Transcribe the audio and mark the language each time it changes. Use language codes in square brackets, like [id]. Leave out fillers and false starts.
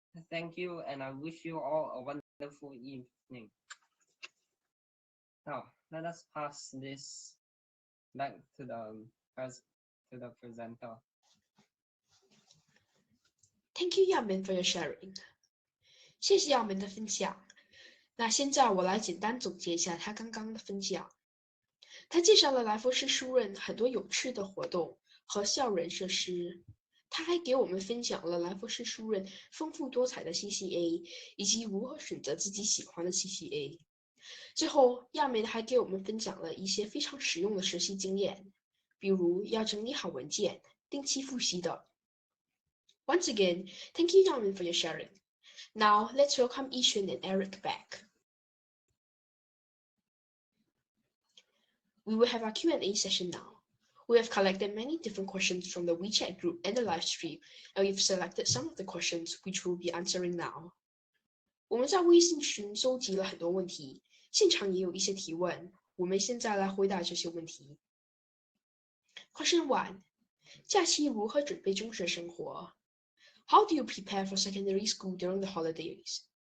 [en] Thank you, and I wish you all a wonderful evening. Now, let us pass this back to the presenter. Thank you, Yaomin, for your sharing. [zh] 谢谢Yaomin的分享。那现在我来简单总结一下他刚刚的分享。他介绍了来佛士书院很多有趣的活动和校园设施。他还给我们分享了来佛士书院丰富多彩的 CCA 以及如何选择自己喜欢的 CCA。最后，亚美还给我们分享了一些非常实用的实习经验，比如要整理好文件、定期复习等。 [en] Once again, thank you, Yaomin, for your sharing. Now, let's welcome Yixuan and Eric back. We will have our Q&A session now. We have collected many different questions from the WeChat group and the live stream, and we've selected some of the questions which we'll be answering now. [zh] 我们在微信群收集了很多问题，现场也有一些提问，我们现在来回答这些问题。 [en] Question 1. [zh] 假期如何准备中学生活？ [en] How do you prepare for secondary school during the holidays?